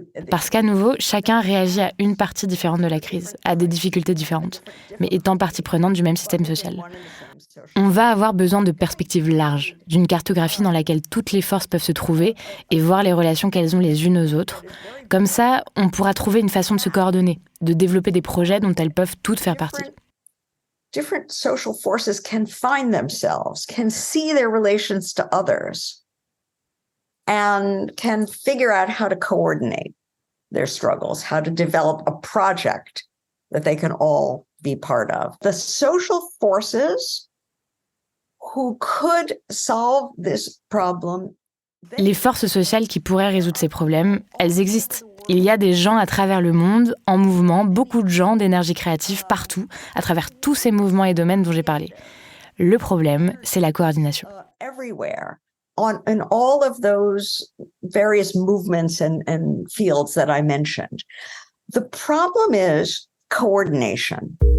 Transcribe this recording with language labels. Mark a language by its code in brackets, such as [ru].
[fr] Parce qu'à nouveau, chacun réagit à une partie différente de la crise, à des difficultés différentes, mais étant partie prenante du même système social. On va avoir besoin de perspectives larges, d'une cartographie dans laquelle toutes les forces peuvent se trouver et voir les relations qu'elles ont les unes aux autres. Comme ça, on pourra trouver une façon de se coordonner, de développer des projets dont elles peuvent toutes faire partie. [en] Different social forces can find themselves, can see their relations to others, and can figure out how to coordinate their struggles, how to develop a project that they can all be part of. The social forces who could solve this problem. [fr] Les forces sociales qui pourraient résoudre ces problèmes, elles existent. Il y a des gens à travers le monde, en mouvement, beaucoup de gens d'énergie créative partout, à travers tous ces mouvements et domaines dont j'ai parlé. Le problème, c'est la coordination. [en] Everywhere, in all of those various movements and fields that I mentioned. The problem is coordination.